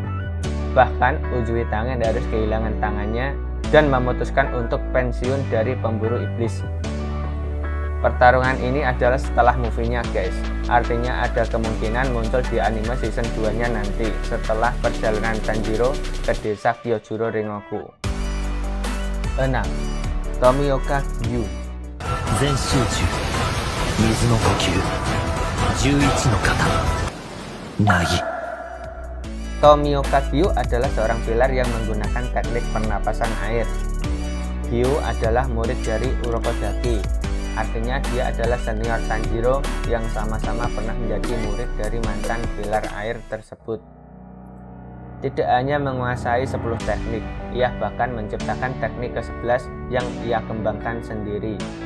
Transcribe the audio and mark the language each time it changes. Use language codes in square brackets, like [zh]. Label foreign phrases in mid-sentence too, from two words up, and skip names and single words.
[id] Bahkan Uzui Tangen harus kehilangan tangannya dan memutuskan untuk pensiun dari pemburu iblis. Pertarungan ini adalah setelah movie-nya guys, artinya ada kemungkinan muncul di anime season 2-nya nanti setelah perjalanan Tanjiro ke desa Kyojuro Rengoku. 6. Tomioka Gyu. [ja] 全集中水の呼吸11の型凪 [id] Tomioka Gyu adalah seorang pilar yang menggunakan teknik pernapasan air. Gyu adalah murid dari Urokodaki, artinya dia adalah senior Tanjiro yang sama-sama pernah menjadi murid dari mantan pilar air tersebut. Tidak hanya menguasai 10 teknik, ia bahkan menciptakan teknik ke-11 yang ia kembangkan sendiri.